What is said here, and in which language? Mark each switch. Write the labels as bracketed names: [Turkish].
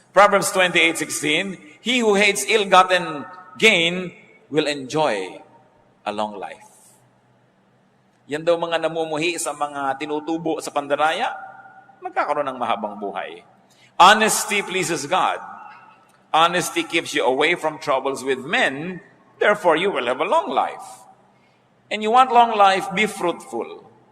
[English] Proverbs 28:16, he who hates ill-gotten gain will enjoy a long life. [Filipino] Yan daw mga namumuhi sa mga tinutubo sa pandaraya, magkakaroon ng mahabang buhay. [English] Honesty pleases God. Honesty keeps you away from troubles with men, therefore you will have a long life. And you want long life, be fruitful.